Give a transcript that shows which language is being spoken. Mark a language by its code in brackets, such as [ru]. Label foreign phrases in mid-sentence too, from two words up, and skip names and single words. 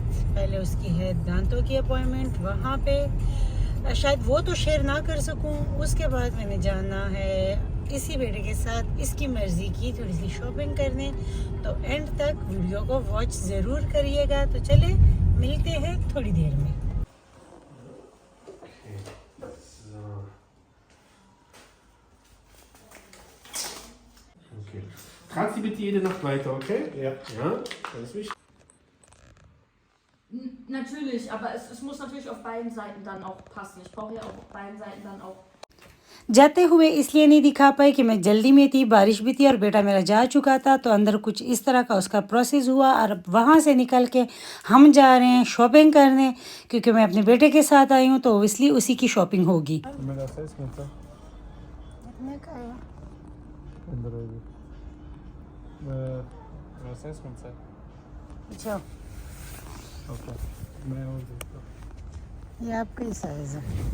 [hi] पहले उसकी है दांतों की अपॉइंटमेंट, वहाँ पे शायद वो तो शेयर ना कर सकूँ। उसके बाद मैंने जाना है इसी बेटे के साथ इसकी मर्ज़ी की थोड़ी सी शॉपिंग करने। तो एंड तक वीडियो को वॉच ज़रूर करिएगा। तो चले मिलते हैं थोड़ी देर में। Okay. [de] Tragt sie bitte jede Nacht weiter, okay? Ja. Ja, ganz wichtig. Natürlich, aber es muss natürlich auf beiden Seiten dann auch passen. Ich brauche ja auch auf beiden Seiten dann auch. [hi] जाते हुए इसलिए नहीं दिखा पाई कि मैं जल्दी में थी, बारिश भी थी और बेटा मेरा जा चुका था। तो अंदर कुछ इस तरह का उसका प्रोसेस हुआ और अब वहाँ से निकल के हम जा रहे हैं शॉपिंग करने, क्योंकि मैं अपने बेटे के साथ आई हूँ तो इसलिए उसी की शॉपिंग होगी। अच्छा, ये आपका ही साइज है।